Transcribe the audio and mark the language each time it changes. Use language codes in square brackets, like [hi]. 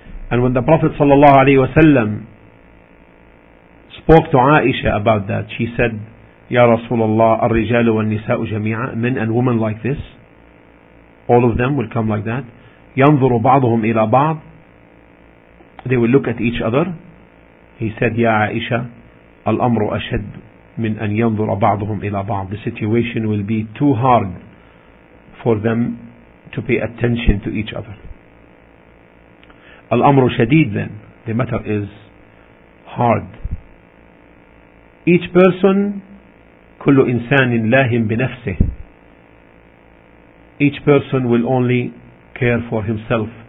[en] And when the Prophet sallallahu alaihi wasallam spoke to Aisha about that, she said, Ya Rasulullah, [ar] الرجال والنساء جميعا, [en] men and women like this, all of them will come like that. [ar] ينظر بعضهم إلى بعض, [en] they will look at each other. He said, [ar] Ya Aisha, الأمر أشد من أن ينظر بعضهم إلى بعض. [en] The situation will be too hard for them to pay attention to each other. [ar] الأمر شديد, [en] then the matter is hard. Each person, [ar] كل إنسان لاهم بنفسه, [en] each person will only care for himself.